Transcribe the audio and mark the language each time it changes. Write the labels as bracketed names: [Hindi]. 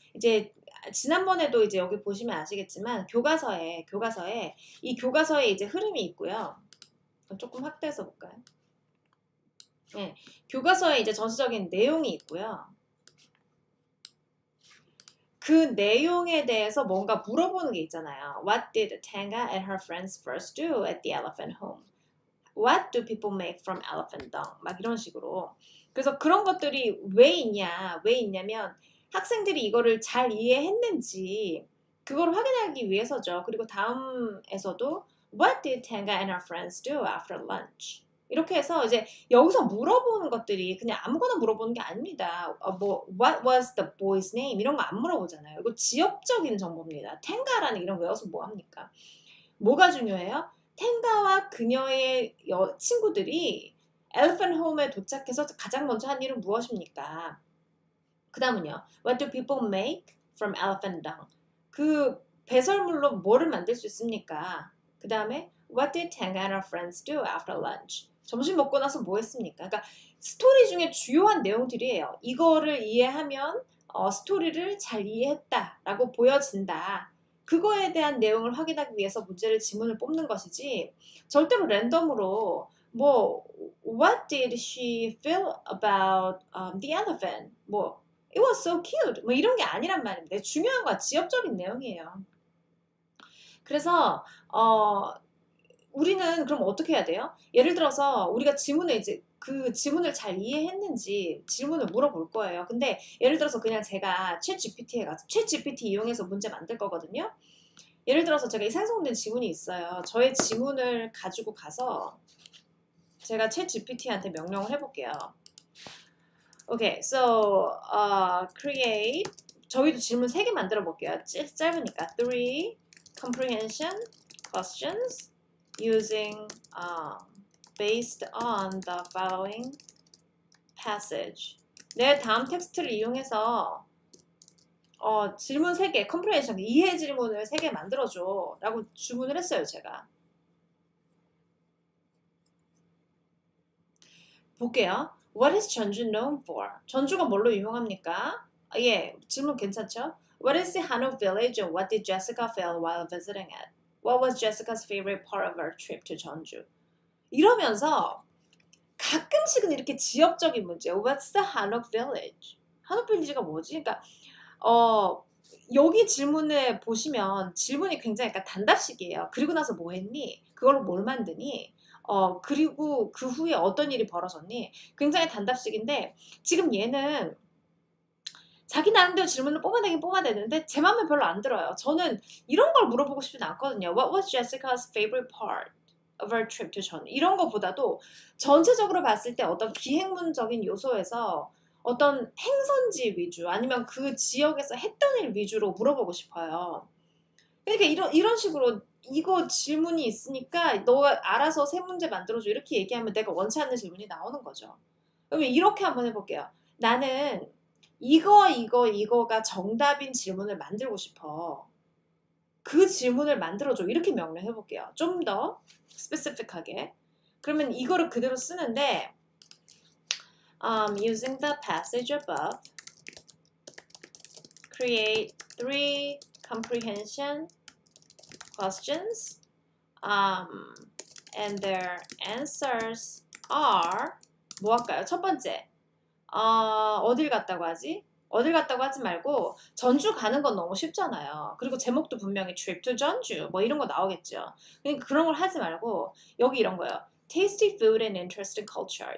[Korean] 이제 지난번에도 이제 여기 보시면 아시겠지만 교과서에 이 교과서에 이제 흐름이 있고요. 조금 확대해서 볼까요? 네, 교과서에 이제 전체적인 내용이 있고요. 그 내용에 대해서 뭔가 물어보는 게 있잖아요. [English] What did Tanga and her friends first do at the elephant home? What do people make from elephant dung? [Korean] 막 이런 식으로. 그래서 그런 것들이 왜 있냐면 학생들이 이거를 잘 이해했는지 그걸 확인하기 위해서죠. 그리고 다음에서도 [English] What did Tanga and her friends do after lunch? [Korean] 이렇게 해서 이제 여기서 물어보는 것들이 그냥 아무거나 물어보는 게 아닙니다. [English] What was the boy's name? [Korean] 이런 거 안 물어보잖아요. 이거 지역적인 정보입니다. 탱가라는 이런 거 외워서 뭐 합니까? 뭐가 중요해요? 탱가와 그녀의 친구들이 엘리펀트 홈에 도착해서 가장 먼저 한 일은 무엇입니까? 그 다음은요. [English] What do people make from elephant dung? [Korean] 그 배설물로 뭐를 만들 수 있습니까? 그 다음에 [English] What did Tanga and her friends do after lunch? [Korean] 점심 먹고 나서 뭐 했습니까? 그러니까 스토리 중에 주요한 내용들이에요. 이거를 이해하면 스토리를 잘 이해했다라고 보여진다. 그거에 대한 내용을 확인하기 위해서 지문을 뽑는 것이지 절대로 랜덤으로 뭐 [English] What did she feel about the elephant? 뭐 It was so cute. [Korean] 뭐 이런 게 아니란 말입니다. 중요한 건 지역적인 내용이에요. 그래서 우리는 그럼 어떻게 해야 돼요? 예를 들어서 우리가 그 지문을 잘 이해했는지 질문을 물어볼 거예요. 근데 예를 들어서 그냥 제가 챗 GPT 이용해서 문제 만들 거거든요. 예를 들어서 제가 이 생성된 지문이 있어요. 저의 지문을 가지고 가서 제가 챗 GPT한테 명령을 해볼게요. 오케이, [English] so create. [Korean] 저희도 질문 3개 만들어 볼게요. 짧으니까 3, [English] comprehension questions using based on the following passage. [Korean] 내 다음 텍스트를 이용해서 질문 3개, comprehension, 이해 질문을 3개 만들어줘 라고 주문을 했어요, 제가. 볼게요. [English] What is 전주 known for? [Korean] 전주가 뭘로 유명합니까? 예, 질문 괜찮죠? [English] What is the Hanok village and what did Jessica feel while visiting it? What was Jessica's favorite part of her trip to 전주? [Korean] 이러면서 가끔씩은 이렇게 지역적인 문제. [English] What's the Hanok village? [Korean] 한옥 빌리지가 뭐지? 그러니까 여기 질문을 보시면 질문이 굉장히 약간 단답식이에요. 그리고 나서 뭐 했니? 그걸로 뭘 만드니? 그리고 그 후에 어떤 일이 벌어졌니? 굉장히 단답식인데 지금 얘는 자기 나름대로 질문을 뽑아내긴 뽑아내는데 제 마음에 별로 안 들어요. 저는 이런 걸 물어보고 싶진 않거든요. [English] What was Jessica's favorite part of her trip to 전주? [Korean] 이런 거보다도 전체적으로 봤을 때 어떤 기행문적인 요소에서 어떤 행선지 위주 아니면 그 지역에서 했던 일 위주로 물어보고 싶어요. 그러니까 이런 식으로 이거 질문이 있으니까 너가 알아서 세 문제 만들어줘 이렇게 얘기하면 내가 원치 않는 질문이 나오는 거죠. 그러면 이렇게 한번 해볼게요. 나는 이거가 정답인 질문을 만들고 싶어. 그 질문을 만들어줘. 이렇게 명령해 볼게요. 좀 더 스페시픽하게. 그러면 이거를 그대로 쓰는데 [English] using the passage above, create 3 comprehension questions, and their answers are [Korean] 뭐 할까요? 첫 번째, 어딜 갔다고 하지? 어딜 갔다고 하지 말고 전주 가는 건 너무 쉽잖아요. 그리고 제목도 분명히 [English] trip to [Korean] 전주 뭐 이런 거 나오겠죠. 그러니까 그런 걸 하지 말고 여기 이런 거요. [English] Tasty food and interesting culture.